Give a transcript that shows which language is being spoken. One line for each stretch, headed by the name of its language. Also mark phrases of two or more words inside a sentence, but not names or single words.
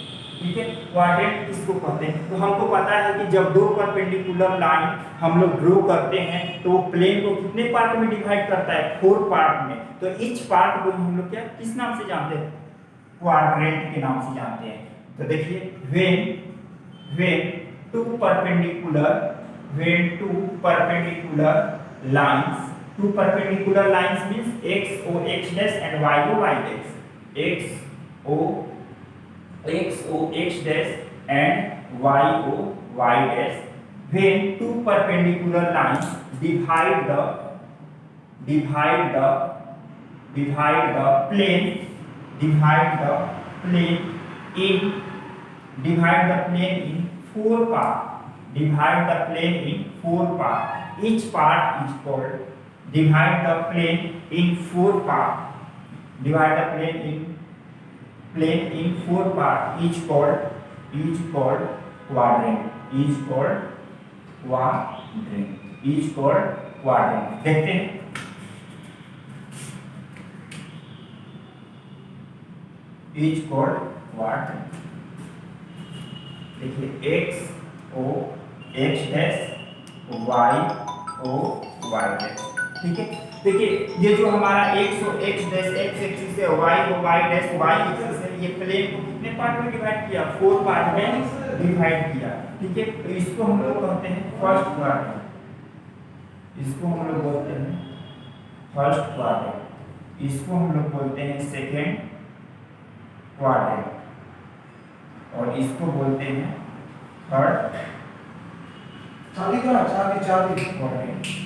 Hindi: ठीक है, क्वाड्रेंट किसको कहते हैं, तो हमको पता है कि जब दो
English: perpendicular line
Hindi: हम लोग ड्रॉ करते हैं तो वो प्लेन को कितने पार्ट में डिवाइड करता है, 4 पार्ट में। तो ईच पार्ट को हम लोग क्या किस नाम से जानते हैं, क्वाड्रेंट के नाम से जानते हैं। तो देखिए
English: when two perpendicular lines means x o x dash and y o y dash, x o x dash and y o y dash, when two perpendicular lines divide the plane in 4 parts. Divide the plane in 4 parts. Each part is called, divide the plane in 4 parts. Divide the plane in 4 parts. Each called quadrant.
Hindi: देखते हैं
English: each called quadrant। देखिए x o x dash, y o y dash।
Hindi: ठीक है, देखिए ये जो हमारा
English: x o x dash x axis
Hindi: है,
English: y o y dash y axis
Hindi: है, ये प्लेन को कितने पार्ट में डिवाइड किया, 4 पार्ट में डिवाइड किया। ठीक है, तो इसको हम लोग कहते हैं
English: first quadrant,
Hindi: इसको हम लोग बोलते हैं
English: first quadrant,
Hindi: इसको हम लोग बोलते हैं
English: second quadrant,
Hindi: और इसको बोलते हैं
English: third quadrant.